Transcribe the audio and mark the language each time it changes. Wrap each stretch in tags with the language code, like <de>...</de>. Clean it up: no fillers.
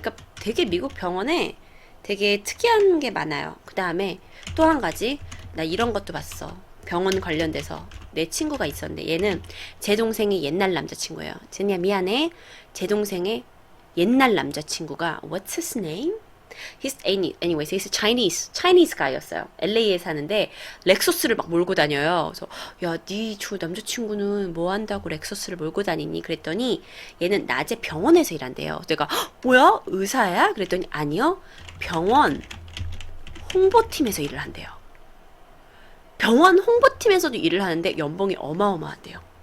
<ko>그러니까 되게 미국 병원에 되게 특이한 게 많아요. 그 다음에 또 한 가지, 나 이런 것도 봤어. 병원 관련돼서 내 친구가 있었는데 얘는 제 동생의 옛날 남자친구예요. 제니야 미안해. 제 동생의 옛날 남자친구가</ko> <en>What's his name? Anyways, he's Chinese guy였어요.</en> <ko>LA에 사는데 렉서스를 막 몰고 다녀요. 그래서 야, 네 남자친구는 뭐 한다고 렉서스를 몰고 다니니? 그랬더니 얘는 낮에 병원에서 일한대요. 내가 뭐야? 의사야? 그랬더니 아니요. 병원 홍보팀에서 일을 한대요. 병원 홍보팀에서도 일을 하는데 연봉이 어마어마한데요.</ko>